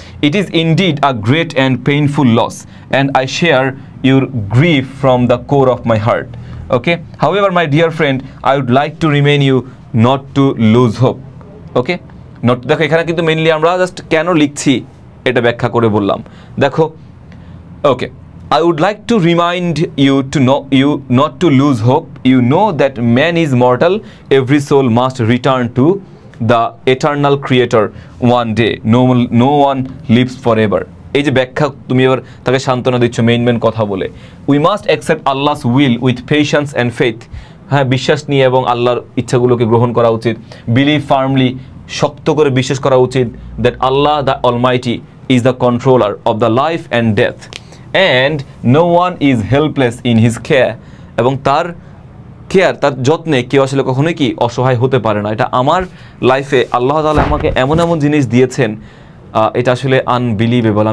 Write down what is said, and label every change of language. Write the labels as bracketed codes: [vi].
[en] It is indeed a great and painful loss and I share your grief from the core of my heart. Okay, however my dear friend, I would like to remain you not to lose hope. [bn] ওকে, দেখো এখানে কিন্তু mainly আমরা just কেন লিখছি এটা ব্যাখ্যা করে বললাম। [en] দেখো, okay, I would like to remind you to know you not to lose hope. You know that man is mortal. Every soul must return to the eternal creator one day. No one lives forever. [bn] এই যে ব্যাখ্যা তুমি এবার তাকে সান্ত্বনা দিচ্ছ main কথা বলে। [en] We must accept Allah's will with patience and faith. [bn] হ্যাঁ, বিশ্বাস নিয়ে এবং আল্লাহর ইচ্ছাগুলোকে গ্রহণ করা উচিত। [en] Believe firmly, [bn] শক্ত করে বিশ্বাস করা উচিত [en] that Allah the Almighty is the controller of the life and death and no one is helpless in his care, [bn] এবং তার তার যত্নে কেউ আসলে কখনোই কি অসহায় হতে পারে না। এটা আমার লাইফে আল্লাহ তাআলা আমাকে এমন জিনিস দিয়েছেন, এটা আসলে আনবিলিভেবল।